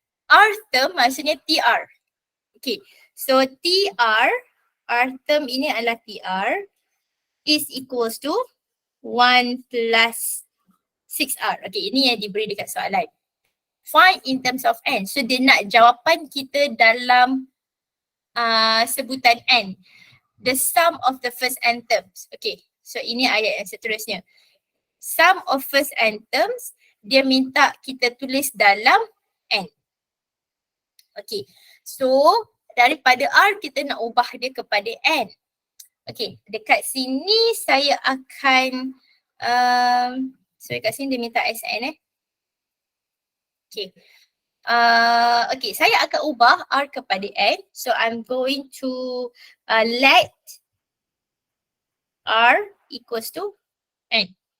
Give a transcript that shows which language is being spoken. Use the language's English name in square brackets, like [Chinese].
[Malay] R term maksudnya TR. Okay. So TR, R term ini adalah TR [English] is equals to 1 plus 6R. [Malay] Okay, ini yang diberi dekat soalan. [English] Find in terms of n. [Malay] So dia nak jawapan kita dalam sebutan n. [English] The sum of the first n terms. [Malay] Okay, so ini ayat yang seterusnya. [English] Sum of first n terms, [Malay] dia minta kita tulis dalam n. Okay, so daripada R kita nak ubah dia kepada n. Okay, dekat sini saya akan so dekat sini dia minta Sn Okay. Okay, saya akan ubah R kepada n. [English] So I'm going to let R equals to n.